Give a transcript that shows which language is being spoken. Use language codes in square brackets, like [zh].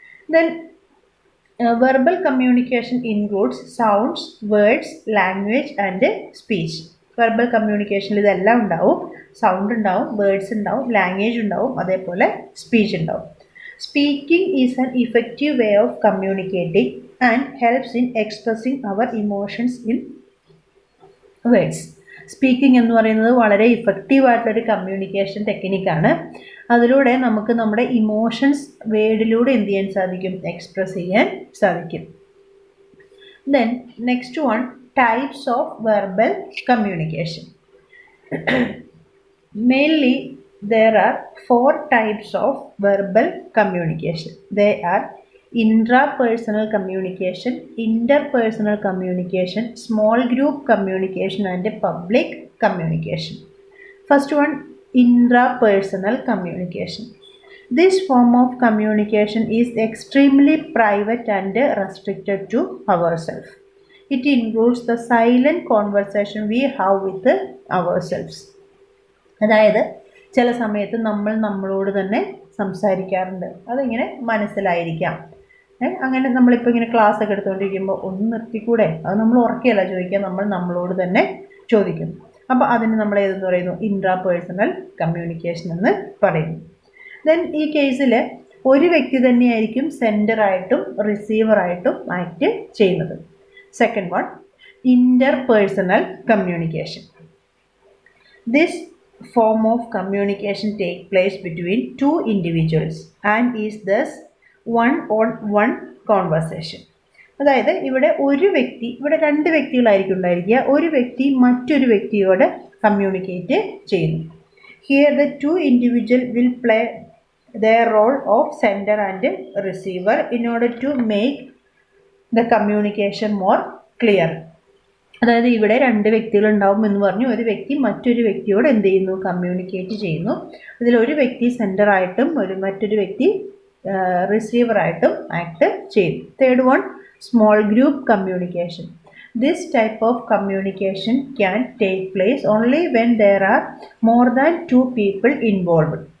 [en] Then verbal communication includes sounds, words, language and speech. [ml] Verbal കമ്മ്യൂണിക്കേഷനിൽ ഇതെല്ലാം ഉണ്ടാവും. Sound ഉണ്ടാവും, words ഉണ്ടാവും, ലാംഗ്വേജ് ഉണ്ടാവും, അതേപോലെ സ്പീച്ച് ഉണ്ടാവും. [en] Speaking is an effective way of communicating and helps in expressing our emotions in words. [ml] Speaking എന്ന് പറയുന്നത് വളരെ ഇഫക്റ്റീവായിട്ടുള്ളൊരു കമ്മ്യൂണിക്കേഷൻ ടെക്നിക്കാണ്. അതിലൂടെ നമുക്ക് നമ്മുടെ ഇമോഷൻസ് വേർഡിലൂടെ എന്ത് ചെയ്യാൻ സാധിക്കും? എക്സ്പ്രസ് ചെയ്യാൻ സാധിക്കും. [en] Then next one, types of verbal communication. Mainly there are 4 types of verbal communication. They are intrapersonal communication, interpersonal communication, small group communication and public communication. First one, intrapersonal communication. This form of communication is extremely private and restricted to ourselves. It includes the silent conversation we have with ourselves. [ml] അതായത് ചില സമയത്ത് നമ്മളോട് തന്നെ സംസാരിക്കാറുണ്ട്. അതിങ്ങനെ മനസ്സിലായിരിക്കാം. അങ്ങനെ നമ്മളിപ്പോൾ ഇങ്ങനെ ക്ലാസ് ഒക്കെ എടുത്തുകൊണ്ടിരിക്കുമ്പോൾ ഒന്ന് നിർത്തിക്കൂടെ, അത് നമ്മൾ ഉറക്കെയല്ല ചോദിക്കുക, നമ്മളോട് തന്നെ ചോദിക്കും. അപ്പോൾ അതിന് നമ്മൾ ഏതെന്ന് പറയുന്നു? ഇൻട്രാപേഴ്സണൽ കമ്മ്യൂണിക്കേഷൻ എന്ന് പറയുന്നു. ദെൻ ഈ കേസിൽ ഒരു വ്യക്തി തന്നെയായിരിക്കും സെൻഡറായിട്ടും റിസീവറായിട്ടും ആക്ട് ചെയ്യുന്നത്. [en] Second one, interpersonal communication. This form of communication take place between two individuals and is thus one-on-one conversation. [ml] അതായത് ഇവിടെ രണ്ട് വ്യക്തികളായിരിക്കും ഉണ്ടായിരിക്കുക. ഒരു വ്യക്തി മറ്റൊരു വ്യക്തിയോട് കമ്മ്യൂണിക്കേറ്റ് ചെയ്യുന്നു. [en] Here the two individuals will play their role of sender and receiver in order to make the communication more clear. [ml] അതായത് ഇവിടെ രണ്ട് വ്യക്തികളുണ്ടാവും എന്ന് പറഞ്ഞു. ഒരു വ്യക്തി മറ്റൊരു വ്യക്തിയോട് എന്ത് ചെയ്യുന്നു? കമ്മ്യൂണിക്കേറ്റ് ചെയ്യുന്നു. അതിലൊരു വ്യക്തി സെൻഡറായിട്ടും മറ്റൊരു വ്യക്തി റിസീവറായിട്ടും ആക്ട് ചെയ്യുന്നു. [en] Third one, small group communication. This type of communication can take place only when there are more than 2 people involved.